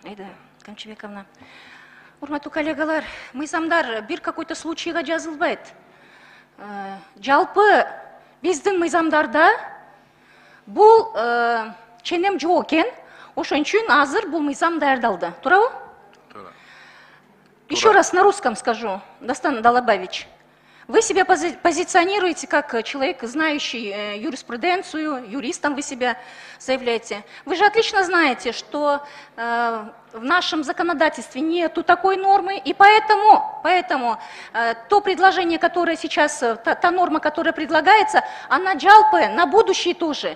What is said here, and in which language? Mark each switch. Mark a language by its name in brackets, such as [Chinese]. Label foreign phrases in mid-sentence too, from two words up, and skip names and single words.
[Kyrgyz] Айда, Камчыбековна. Урматтуу коллегалар, мыйзамдар бир [Russian] какой-то случайга [Kyrgyz] жазылбайт. Жалпы биздин мыйзамдарда бул ченем жок экен, ошон үчүн азыр бул мыйзам даярдалды. Туурабы? Туура. [Russian] Еще раз на русском скажу, Дастан Далабаевич. Вы себя позиционируете как человек, знающий юриспруденцию, юристом вы себя заявляете. Вы же отлично знаете, что в нашем законодательстве нету такой нормы, и поэтому то предложение, которое сейчас, та норма, которая предлагается, она жалпы на будущее тоже.